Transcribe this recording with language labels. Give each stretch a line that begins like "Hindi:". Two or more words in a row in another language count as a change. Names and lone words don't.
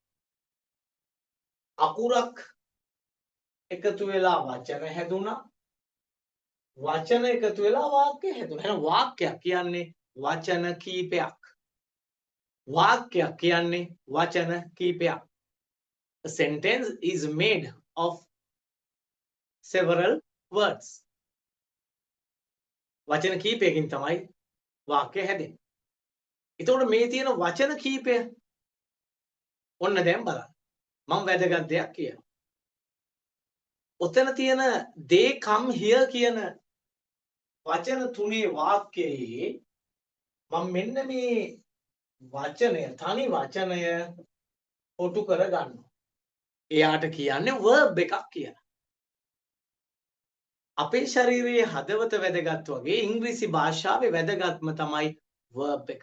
Sinhala: අකුරක් එකතු වෙලා වචන හැදුනා. වචන එකතු වෙලා වාක්‍ය හැදුනා. එහෙනම් වාක්‍යයක් කියන්නේ වචන කීපයක්. වාක්‍යයක් කියන්නේ වචන කීපයක්.
English: A sentence is made of several words.
Sinhala: වචන කීපයකින් තමයි වාක්‍ය හැදෙන්නේ. එතකොට මේ තියෙන වචන කීපය ඔන්න දැන් බලන්න. මම වැදගත් දෙයක් කියනවා. ඔතන තියෙන
English: they come here
Sinhala: කියන වචන තුනේ වාක්‍යයේ මම මෙන්න මේ වචනය තනි වචනය කොටු කර ගන්නවා. එයාට කියන්නේ verb එකක් කියලා. අපේ ශරීරයේ හදවත වැදගත් වගේ ඉංග්‍රීසි භාෂාවේ වැදගත්ම තමයි verb එක.